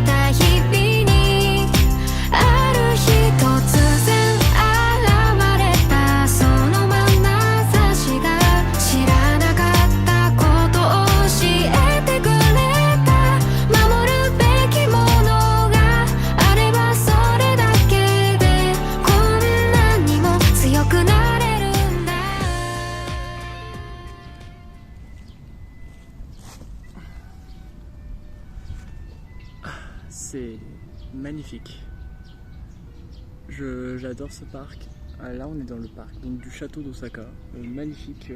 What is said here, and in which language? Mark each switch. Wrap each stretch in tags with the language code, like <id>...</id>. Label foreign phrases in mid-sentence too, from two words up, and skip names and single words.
<ja>た日々にある日突然現れたその眼差しが知らなかったことを教えてくれた守るべきものがあればそれだけでこんなにも強くなれるんだ</ja> <fr>C'est magnifique. J'adore ce parc. Là on est dans le parc donc du château d'Osaka. Magnifique.</fr>